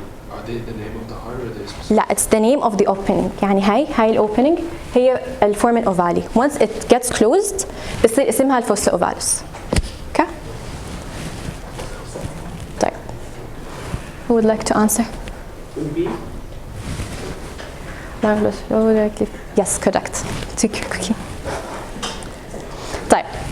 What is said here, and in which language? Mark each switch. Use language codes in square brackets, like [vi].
[en] Are they the name of the heart or are they specific? [ar] لا, [en] it's the name of the opening. [ar] يعني هاي الاوبننج هي الفورمن اوفالي. [en] Once it gets closed [ar] بصير اسمها الفوسا اوفاليس. [en] Okay. [ar] طيب. [en] Who would like to answer? Marvelous. Yes, correct. Take your cookie. [ar] طيب.